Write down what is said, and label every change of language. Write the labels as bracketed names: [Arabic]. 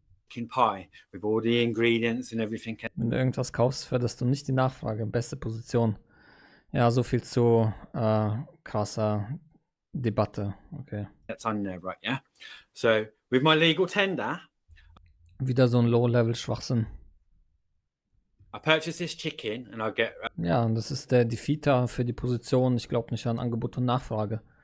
[English] Chicken pie with all the ingredients and everything. [German] Wenn du irgendwas kaufst, förderst du nicht die Nachfrage. Beste Position. Ja, so viel zu krasser Debatte. Okay. [English] That's on there, right? Yeah. So with my legal tender, [German] wieder so ein Low-Level-Schwachsinn. [English] I purchase this chicken and I get. [German] Ja, und das ist der Defeater für die Position. Ich glaube nicht an Angebot und Nachfrage.